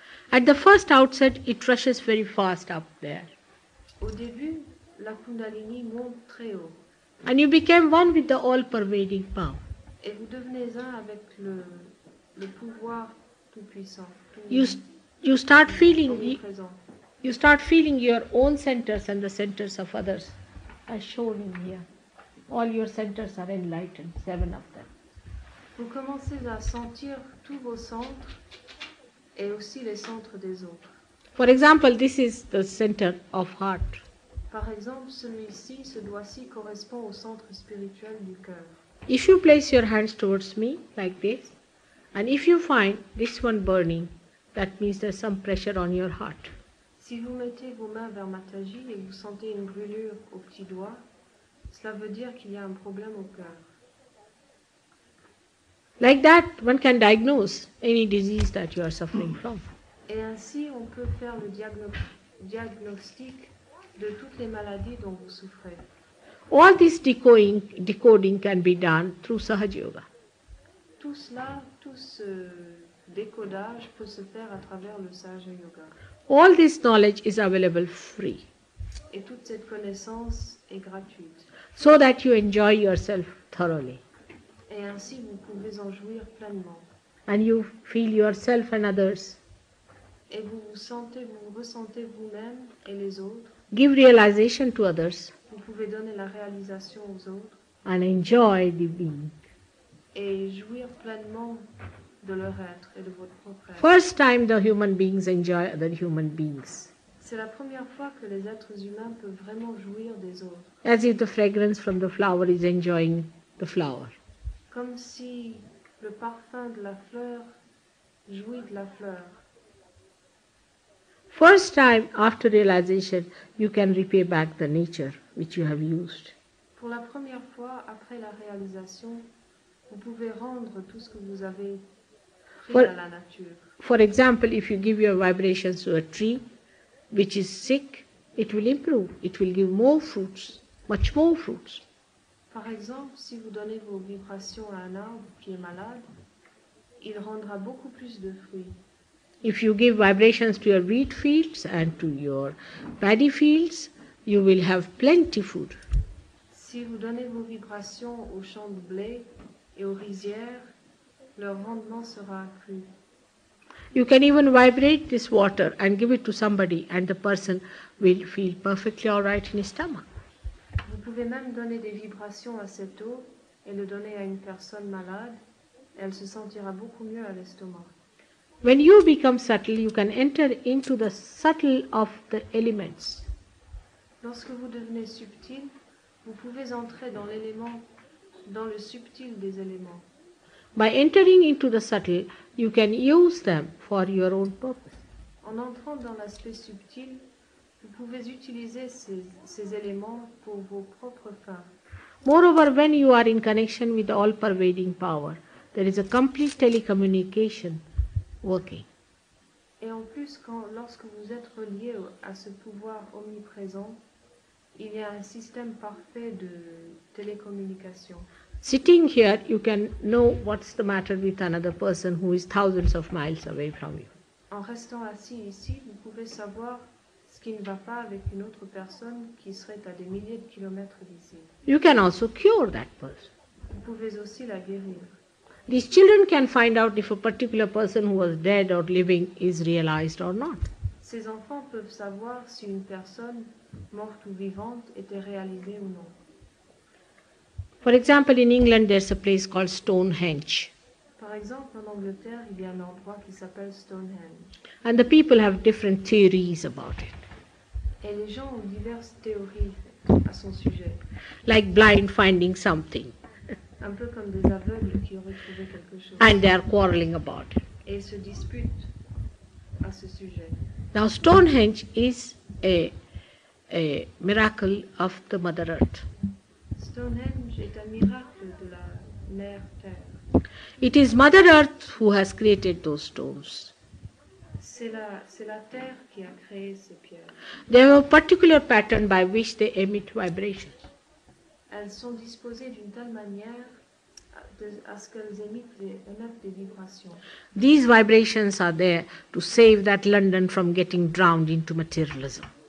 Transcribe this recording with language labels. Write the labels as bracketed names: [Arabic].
[English] At the first outset, it rushes very fast up there. [French] Au début, la Kundalini monte très haut. [English] And you became one with the all-pervading power. [French] Et vous devenez un avec le pouvoir tout-puissant. [English] You start feeling [French] Omniprésent. [English] you start feeling your own centers and the centers of others, as shown in here. All your centers are enlightened, 7 of them. [French] Vous commencez à sentir tous vos centres et aussi les centres des autres. [English] For example, this is the center of heart. [French] Par exemple, celui-ci, ce doigt-ci correspond au centre spirituel du cœur. [English] If you place your hands towards me like this, and if you find this one burning, that means there's some pressure on your heart. [French] Si vous mettez vos mains vers Mataji et que vous sentez une brûlure au petit doigt, cela veut dire qu'il y a un problème au cœur. [English] Like that, one can diagnose any disease that you are suffering from. [French] Et ainsi, on peut faire le diagnostic de toutes les maladies dont vous souffrez. [English] All this decoding can be done through Sahaja Yoga. [French] Tout cela, tout ce décodage peut se faire à travers le Sahaja Yoga. [English] All this knowledge is available free, [French] Et toute cette connaissance est gratuite. [English] so that you enjoy yourself thoroughly. [French] Et ainsi, vous pouvez en jouir pleinement. [English] And you feel yourself and others [French] Et vous ressentez vous-même et les autres [English] give realization to others, [French] vous pouvez donner la réalisation aux autres [English] and enjoy the being. [French] et jouir pleinement de leur être et de votre propre être. [English] First time the human beings enjoy other human beings, [French] C'est la première fois que les êtres humains peuvent vraiment jouir des autres, [English] as if the fragrance from the flower is enjoying the flower. [French] comme si le parfum de la fleur jouit de la fleur. [English] First time after realization, you can repay back the nature which you have used. [French] Pour la première fois après la réalisation, vous pouvez rendre tout ce que vous avez pris [English] For- [French] à la nature. [English] For example, if you give your vibrations to a tree which is sick, it will improve. It will give more fruits, much more fruits. [French] Par exemple, si vous donnez vos vibrations à un arbre qui est malade, il rendra beaucoup plus de fruits. [English] If you give vibrations to your wheat fields and to your paddy fields, you will have plenty food. [French] Si vous donnez vos vibrations aux champs de blé et aux rizières, leur rendement sera accru. [English] You can even vibrate this water and give it to somebody, and the person will feel perfectly all right in his stomach. [French] Vous pouvez même donner des vibrations à cette eau et le donner à une personne malade, elle se sentira beaucoup mieux à l'estomac. [English] When you become subtle, you can enter into the subtle of the elements. [French] Lorsque vous devenez subtil, vous pouvez entrer dans l'élément, dans le subtil des éléments. [English] By entering into the subtle, you can use them for your own purpose. [French] En entrant dans l'aspect subtil, vous pouvez utiliser ces éléments pour vos propres fins. [English] Moreover, when you are in connection with the all-pervading power, there is a complete telecommunication working. [French] Et en plus, lorsque vous êtes relié à ce pouvoir omniprésent, il y a un système parfait de télécommunication. [English] Sitting here, you can know what's the matter with another person who is thousands of miles away from you. [French] En restant assis ici, vous pouvez savoir ce qui ne va pas avec une autre personne qui serait à des milliers de kilomètres d'ici. [English] You can also cure that person. [French] Vous pouvez aussi la guérir. [English] These children can find out if a particular person who was dead or living is realized or not. [French] Ces enfants peuvent savoir si une personne, morte ou vivante, était réalisée ou non. [English] For example, in England, there's a place called Stonehenge, [French] Par exemple, en Angleterre, il y a un endroit qui s'appelle Stonehenge. [English] and the people have different theories about it, [French] Et les gens ont diverses théories à son sujet. [English] like blind finding something, [French] Un peu comme des aveugles qui auraient trouvé quelque chose. [English] and they are quarreling about it. [French] Et ils se disputent à ce sujet. [English] Now, Stonehenge is a miracle of the Mother Earth. [French] Stonehenge est un miracle de la mère Terre. [English] It is Mother Earth who has created those stones. [French] C'est la Terre qui a créé ces pierres. [English] They have a particular pattern by which they emit vibrations. [French] Elles sont disposées d'une telle manière à ce qu'elles émettent des vibrations. [English] These vibrations are there to save that London from getting drowned into materialism.